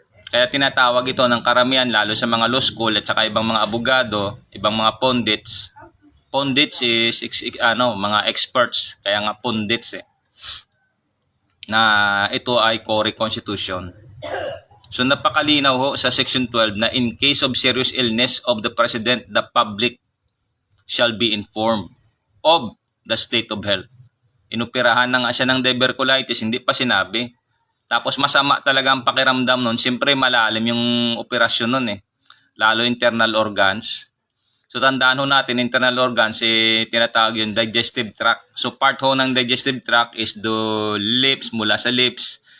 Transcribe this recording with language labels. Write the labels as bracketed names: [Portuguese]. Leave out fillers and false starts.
[Filipino] Kaya tinatawag ito ng karamihan, lalo sa mga law school at saka ibang mga abogado, ibang mga pundits. Pundits is mga experts, kaya nga pundits eh. Na ito ay Core Constitution. [English] So [Filipino] napakalinaw ho sa [English] Section 12 na in case of serious illness of the President, the public shall be informed of the state of health. [Filipino] Inoperahan na nga siya ng tuberculosis, hindi pa sinabi. Tapos masama talaga ang pakiramdam nun. Siyempre malalim yung operasyon nun eh. Lalo internal organs. So tandaan ho natin, internal organs, tinatawag yung digestive tract. [English] So part ho ng digestive tract is the lips, [Filipino] mula sa [English] lips.